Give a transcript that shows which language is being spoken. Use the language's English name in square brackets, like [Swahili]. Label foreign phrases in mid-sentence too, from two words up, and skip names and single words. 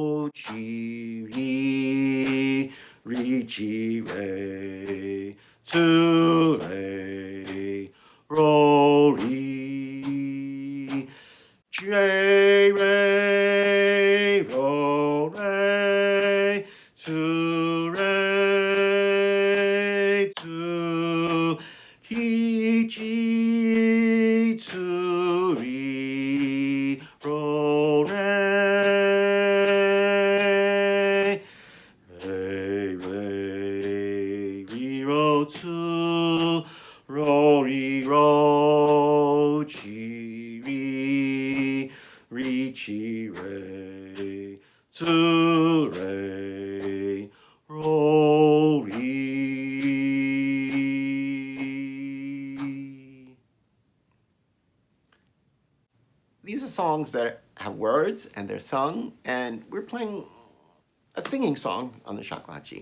[Japanese] チ、レ、レ、チ、レ, ツ、レ、ロ、レ、レ、レ、ロ、レ、ツ、レ、ツ、ヘ、チ、ツ、レ、ロ, レ、レ、レ、レ、ロ、ツ、ロ、レ、ロ, チ、レ、チ、レ, ツ、レ、ロ、レ. [English] These are songs that have words and they're sung, and we're playing a singing song on the shakuhachi.